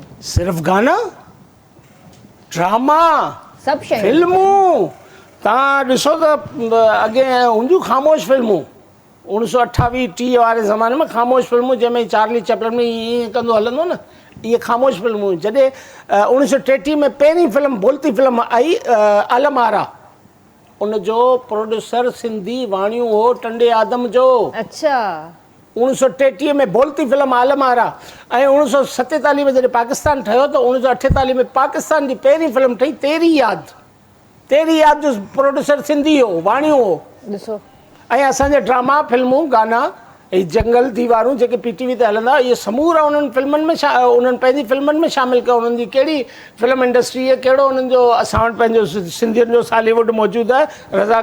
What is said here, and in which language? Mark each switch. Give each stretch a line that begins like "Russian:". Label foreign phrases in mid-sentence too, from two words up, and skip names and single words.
Sindhi: सिर्फ़ गाना, ड्रामा, सभु शयूं, फिल्मूं। तव्हां ॾिसो त अॻे हूंदियूं ख़ामोश फिल्मूं 1928 30 वारे ज़माने में। ख़ामोश फिल्मूं जंहिंमें चार्ली चैपलिन में ईअं कंदो हलंदो न, इहे ख़ामोश फिल्मूं। जॾहिं 1933 में पहिरीं फिल्म बोलती फिल्म आई आलम आरा, उनजो प्रोड्यूसर सिंधी वाणियूं हो टंडे आदम जो। अच्छा 1933 में बोलती फिल्म आलम आरा। ऐं 1947 में जॾहिं पाकिस्तान ठहियो त 1948 में पाकिस्तान जी पहिरीं फिल्म ठही तेरी याद। तेरी याद जो प्रोड्यूसर सिंधी हो, वाणियूं हो। ॾिसो, ऐं असांजे ड्रामा फिल्मूं गाना ऐं जंगल दीवारूं जेके PTV ते हलंदा, इहे समूरा उन्हनि फिल्मनि में उन्हनि पंहिंजी फिल्मनि में शामिलु कयो। उन्हनि जी कहिड़ी फिल्म इंडस्ट्री आहे, कहिड़ो उन्हनि जो असां वटि पंहिंजो सिंधियुनि जो सालीवुड मौजूदु आहे।